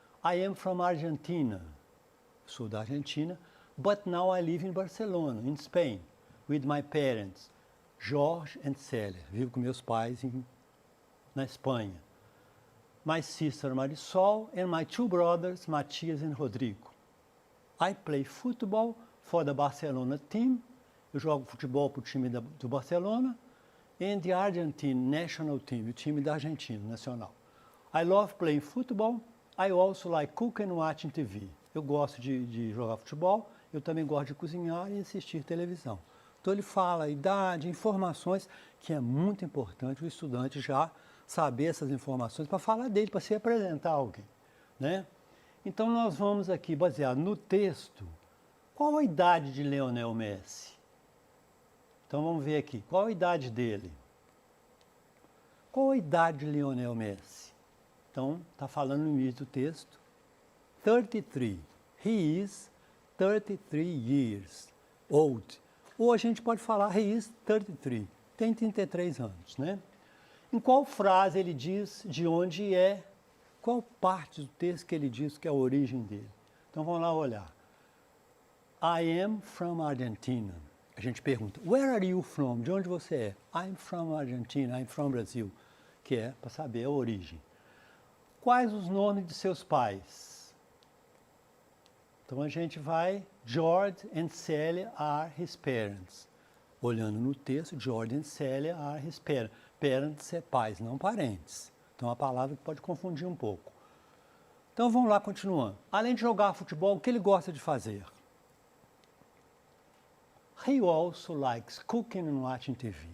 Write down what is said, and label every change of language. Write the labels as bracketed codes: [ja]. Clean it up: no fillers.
[en] I am from Argentina, [pt] sou da Argentina, [en] but now I live in Barcelona, in Spain, with my parents, Jorge and Célia. [pt] Vivo com meus pais na Espanha. [en] My sister Marisol and my two brothers, Matias and Rodrigo. I play football for the Barcelona team. [pt] Eu jogo futebol para o time do Barcelona. [en] And the Argentine national team, [pt] o time da Argentina nacional. [en] I love playing football. I also like cooking and watching TV. [pt] Eu gosto de jogar futebol, eu também gosto de cozinhar e assistir televisão. Então ele fala a idade, informações, que é muito importante o estudante já saber essas informações para falar dele, para se apresentar a alguém, né? Então nós vamos aqui, baseado no texto, qual a idade de Lionel Messi? Então vamos ver aqui, qual a idade dele? Qual a idade de Lionel Messi? Então, está falando no início do texto, 33. [en] He is 33 years old. [pt] Ou a gente pode falar, [en] he is 33. [pt] Tem 33 anos, né? Em qual frase ele diz de onde é, qual parte do texto que ele diz que é a origem dele. Então vamos lá olhar. [en] I am from Argentina. [pt] A gente pergunta, [en] where are you from? [pt] De onde você é? [en] I'm from Argentina, I'm from Brazil. [pt] Que é para saber a origem. Quais os nomes de seus pais? Então a gente vai, [en] George and Celia are his parents. [pt] Olhando no texto, [en] George and Celia are his parents. [pt] Parents é pais, não parentes. Então é uma palavra que pode confundir um pouco. Então vamos lá, continuando. Além de jogar futebol, o que ele gosta de fazer? [en] He also likes cooking and watching TV.